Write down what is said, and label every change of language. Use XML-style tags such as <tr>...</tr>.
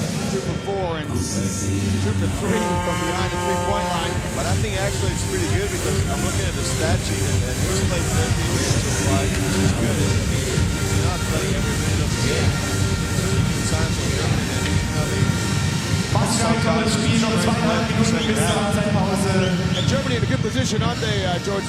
<en>2 for 4 and 2 for 3 from behind the 3-point line. But I think actually it's pretty good because I'm looking at the stat sheet and he's played 13 minutes so far, which is good. He's not playing every minute of the game. Signs from Germany that he's probably</en> <de>Basketball Spiel noch 2,5 Minuten bis zur Halbzeitpause.</de> <en>And Germany in a good position, aren't they, George?</en>